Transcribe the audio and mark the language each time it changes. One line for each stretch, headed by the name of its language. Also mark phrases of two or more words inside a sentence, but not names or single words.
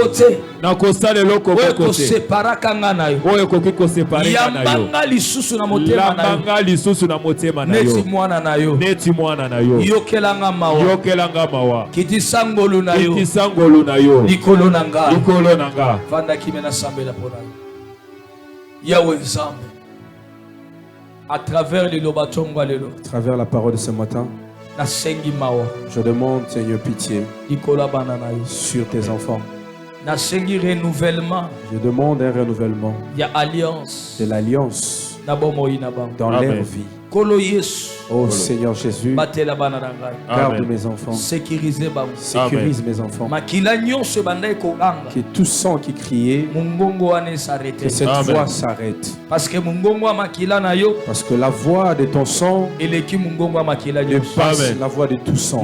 Lingala: te oyo koseparaka nga na yo yambanga lisusu na motema na yo neti mwana na yo yokelanga mawa kitisa ngolu na yo likolo na nga vanda kime na sambela pona yo yawe nzambe
French: à travers la parole de ce matin
Lingala: nasengi mawa
French: je demande Seigneur pitié
Lingala: likolo bana na yo
French: sur tes enfants.
Lingala: nasengi renouvellement
French: Je demande un renouvellement
Lingala: ya alliance
French: de l'alliance dans leur vie. Oh Seigneur Jésus, garde mes enfants, sécurise mes enfants, que tout sang qui criait, que cette voix s'arrête, parce que la voix de ton sang dépasse la voix de tout sang.